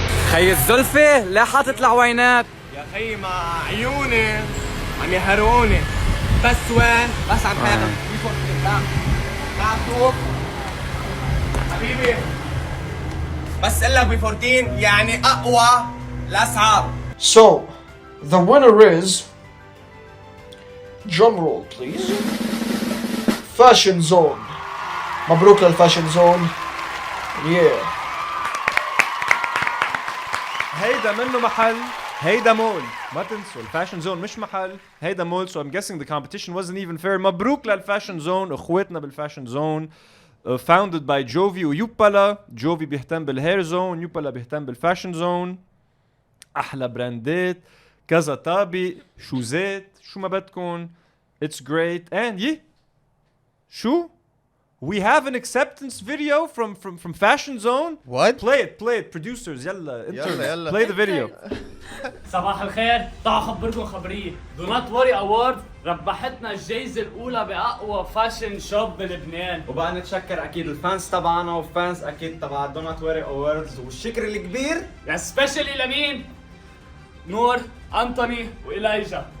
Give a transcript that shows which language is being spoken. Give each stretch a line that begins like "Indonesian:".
Arabic: خي الزلفة لا حاطط العوينات يا خي مع عيوني عم يحرقوني بس وين بس عم حاكم B14 لا شوف حبيبي بس قلك B14 يعني اقوى الاسعار.
English: So the winner is, drum roll please, Fashion Zone.
Arabic: مبروك للفاشن زون.
English: Yeah.
Arabic: هيدا منه محل، هيدا مول، ما تنسوا الفاشن زون مش محل، هيدا مول.
English: So I'm guessing the competition wasn't even fair.
Arabic: مبروك للفاشن زون، اخواتنا بالفاشن زون.
English: Founded by Jovi ويوبالا.
Arabic: جوفي بيهتم بالهير زون، يوبالا بيهتم بالفاشن زون. احلى براندات، كذا طابق، شوزات، شو ما بدكن.
English: It's great and
Arabic: شو؟
English: We have an acceptance video from Fashion Zone. What? Play it, producers.
Arabic: يلا
English: interns. Play the video.
Arabic: صباح الخير، تعالوا خبركم خبريه. دوناتوري اوورد ربحتنا الجائزة الأولى بأقوى فاشن شوب بلبنان. وبقى نتشكر أكيد الفانس تبعنا وفانس أكيد تبع دوناتوري أووردز، والشكر الكبير
English: يا سبيشالي
Arabic: لمين؟ نور، أنتوني وإلايجا.